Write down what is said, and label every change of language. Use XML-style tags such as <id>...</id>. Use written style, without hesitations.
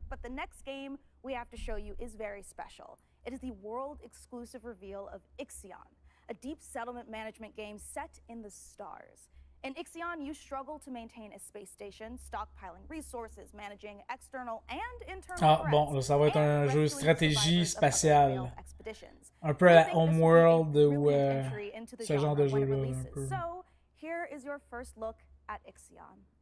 <en>But the next game we have to show you is very special. It is the world-exclusive reveal of Ixion, a deep settlement management game set in the stars. In Ixion, you struggle to maintain a space station, stockpiling resources, managing external and internal</en> <fr>Ah, bon, là, ça va être un jeu stratégie spatiale. Un peu à la Homeworld ou ce genre de jeu-là. Un peu.</fr> <en>So, here is your first look at Ixion.</en>